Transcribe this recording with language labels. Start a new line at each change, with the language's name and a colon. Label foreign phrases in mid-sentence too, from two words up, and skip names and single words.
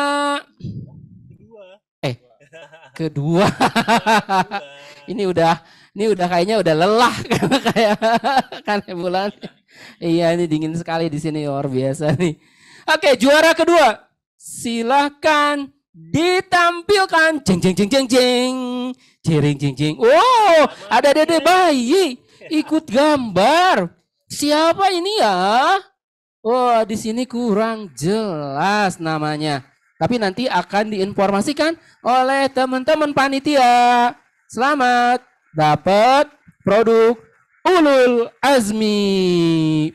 Indonesian: Kedua. Ini udah kayaknya udah lelah kayak kan bulan. Iya, ini dingin sekali di sini luar biasa nih. Oke, juara kedua. Silahkan ditampilkan. Jeng jeng jeng jeng jeng. Jering jeng jeng. Wow, ada Dede bayi ikut gambar. Siapa ini ya? Oh, di sini kurang jelas namanya. Tapi nanti akan diinformasikan oleh teman-teman panitia. Selamat dapat produk Ulul Azmi.